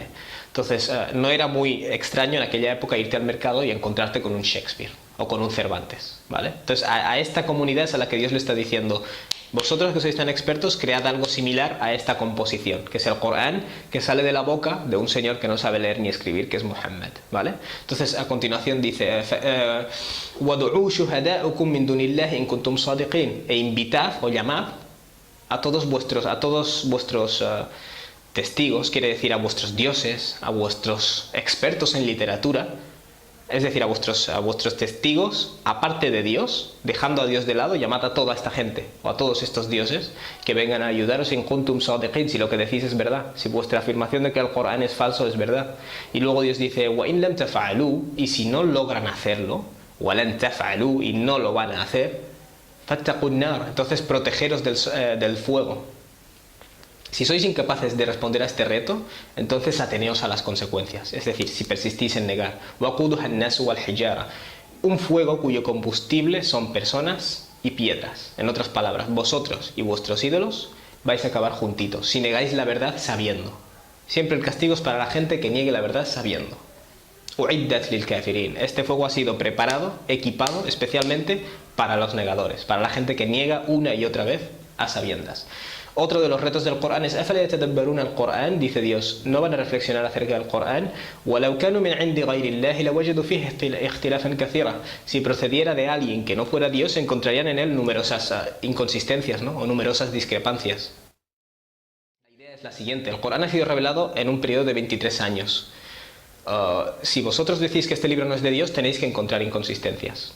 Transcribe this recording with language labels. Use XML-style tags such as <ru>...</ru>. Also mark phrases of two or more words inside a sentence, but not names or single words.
<es>Entonces, no era muy extraño en aquella época irte al mercado y encontrarte con un Shakespeare o con un Cervantes, ¿vale? Entonces, a esta comunidad es a la que Dios le está diciendo, vosotros que sois tan expertos, cread algo similar a esta composición, que es el Corán, que sale de la boca de un señor que no sabe leer ni escribir, que es Muhammad, ¿vale? Entonces, a continuación dice,</es> <ar>وَدُعُوا شُهَدَاءُكُم مِّن دُونِ اللَّهِ إِن كُنتُمْ صَادِقِينَ,</ar> <es>e invitad o llamad a todos vuestros testigos, quiere decir a vuestros dioses, a vuestros expertos en literatura, es decir, a vuestros testigos, aparte de Dios, dejando a Dios de lado, llamad a toda esta gente, o a todos estos dioses, que vengan a ayudaros</es> <ar>إن كنتم صادقين,</ar> <es>si lo que decís es verdad, si vuestra afirmación de que el Corán es falso es verdad. Y luego Dios dice,</es> <ar>وإن لم تفعلوا,</ar> <es>y si no logran hacerlo,</es> <ar>ولن تفعلوا,</ar> <es>y no lo van a hacer,</es> <ar>فاتقوا النار,</ar> <es>entonces protegeros del fuego. Si sois incapaces de responder a este reto, entonces ateneos a las consecuencias, es decir, si persistís en negar.</es> <ar>وَقُودُهَا النَّاسُ وَالْحِجَارَةُ,</ar> <es>un fuego cuyo combustible son personas y piedras. En otras palabras, vosotros y vuestros ídolos vais a acabar juntitos, si negáis la verdad sabiendo. Siempre el castigo es para la gente que niegue la verdad sabiendo.</es> <ar>أُعِدَّتْ لِلْكَافِرِينَ,</ar> <es>este fuego ha sido preparado, equipado especialmente para los negadores, para la gente que niega una y otra vez a sabiendas. Otro de los retos del Corán es</es> <ar>أَفَلَا يَتَدَبَّرُونَ الْقُرْآنَ,</ar> <es>dice Dios, no van a reflexionar acerca del Corán,</es> <ar>وَلَوْ كَانُوا مِنْ عِنْدِ غَيْرِ اللَّهِ لَوَجَدُوا فِيهِ اخْتِلَافًا كَثِيرًا,</ar> <es>si procediera de alguien que no fuera Dios, encontrarían en él numerosas inconsistencias, ¿no? O numerosas discrepancias. La idea es la siguiente, el Corán ha sido revelado en un periodo de 23 años. Si vosotros decís que este libro no es de Dios, tenéis que encontrar inconsistencias.</es>